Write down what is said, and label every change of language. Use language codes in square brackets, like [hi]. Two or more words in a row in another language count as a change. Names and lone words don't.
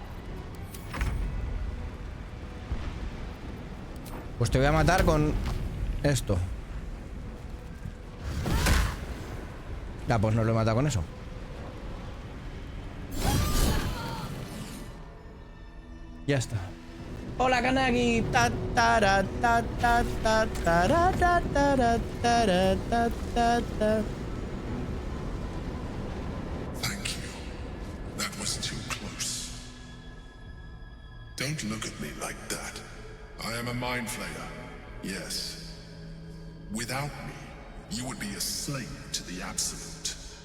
[es] Pues te voy a matar con esto. Ya, pues no lo he matado con eso. Ya está. Hola, Kanagi. Ta ta ta ta ta ta ta ta ta ta ta. [en] Thank you. That was too close. Don't look at me like that. I am a mind flayer. Yes. Without me, you would be a slave to the Absolute.